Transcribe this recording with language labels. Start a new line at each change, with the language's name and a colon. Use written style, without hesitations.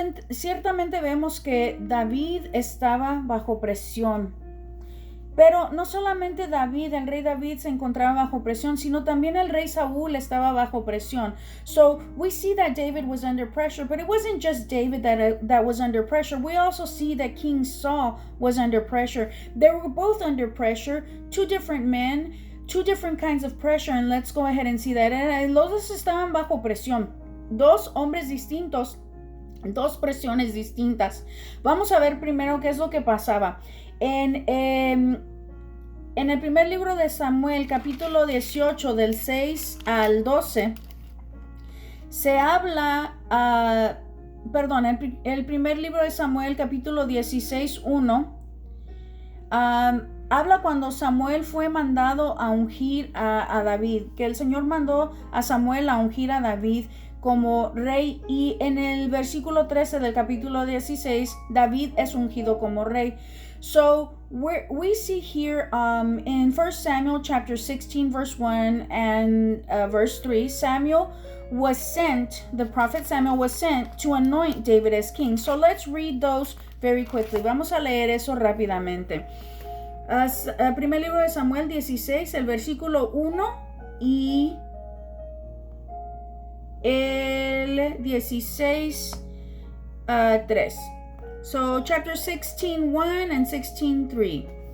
Spanish: Ciertamente vemos que David estaba bajo presión. Pero no solamente David, el rey David se encontraba bajo presión, sino también el rey Saúl estaba bajo presión.
English: So we see that David was under pressure, but it wasn't just David that was under pressure. We also see that King Saul was under pressure. They were both under pressure, two different men, two different kinds of pressure, and let's go ahead and see that.
Spanish: Los dos estaban bajo presión, dos hombres distintos, dos presiones distintas. Vamos a ver primero qué es lo que pasaba. En en el primer libro de Samuel, capítulo 18, del 6 al 12, se habla, el primer libro de Samuel, capítulo 16, 1, habla cuando Samuel fue mandado a ungir a David, que el Señor mandó a Samuel a ungir a David como rey, y en el versículo 13 del capítulo 16, David es ungido como rey.
English: So we see here in 1 Samuel chapter 16 verse 1 and verse 3, the prophet Samuel was sent to anoint David as king. So let's read those very quickly.
Spanish: Vamos a leer eso rápidamente. Primer libro de Samuel 16, el versículo 1 y el 16, 3.
English: So chapter 16:1 and 16:3.